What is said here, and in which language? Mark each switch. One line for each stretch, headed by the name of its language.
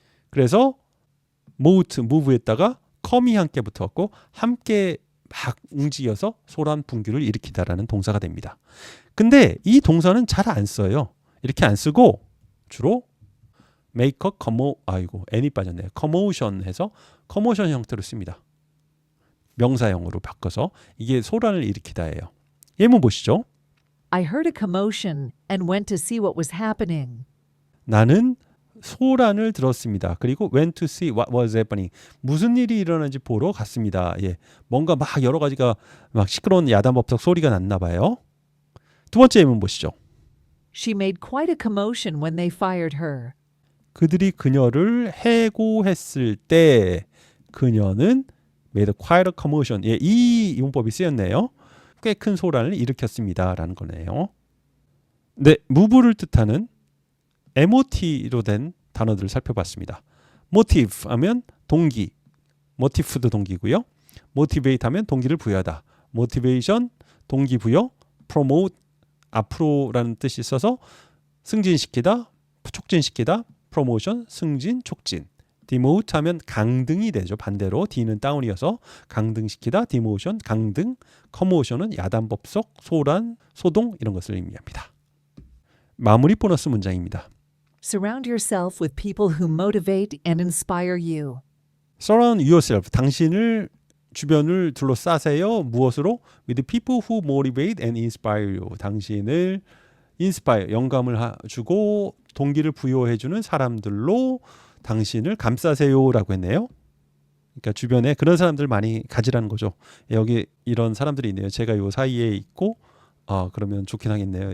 Korean: 그래서 move에다가 come이 함께 붙어갖고 함께 막 움직여서 소란 분규를 일으키다라는 동사가 됩니다. 근데 이 동사는 잘 안 써요. 이렇게 안 쓰고 주로 make a n이 빠졌네요. commotion 해서 commotion 형태로 씁니다. 명사형으로 바꿔서 이게 소란을 일으키다예요. 예문 보시죠.
English: I heard a commotion and went to see what was happening.
Korean: 나는 소란을 들었습니다. 그리고
English: went to see what was happening.
Korean: 무슨 일이 일어나는지 보러 갔습니다. 예, 뭔가 막 여러 가지가 막 시끄러운 야단법석 소리가 났나 봐요. 두 번째 예문 보시죠.
English: She made quite a commotion when they fired her.
Korean: 그들이 그녀를 해고했을 때 그녀는
English: made quite a commotion.
Korean: 예, 이 용법이 쓰였네요. 꽤 큰 소란을 일으켰습니다라는 거네요. 네, move를 뜻하는 MOT로 된 단어들을 살펴봤습니다. motive 하면 동기, motive도 동기고요. motivate 하면 동기를 부여하다. motivation 동기부여, promote 앞으로라는 뜻이 있어서 승진시키다, 촉진시키다, promotion 승진, 촉진. demote 하면 강등이 되죠. 반대로 D는 다운이어서 강등시키다, demotion 강등, commotion은 야단법석, 소란, 소동 이런 것을 의미합니다. 마무리 보너스 문장입니다.
English: Surround yourself with people who motivate and inspire you. Surround yourself.
Korean: 당신을 주변을 둘러싸세요. 무엇으로?
English: With people who motivate and inspire you.
Korean: 당신을 inspire, 영감을 주고 동기를 부여해주는 사람들로 당신을 감싸세요라고 했네요. 그러니까 주변에 그런 사람들 많이 가지라는 거죠. 여기 이런 사람들이 있네요. 제가 요 사이에 있고 그러면 좋긴 하겠네요.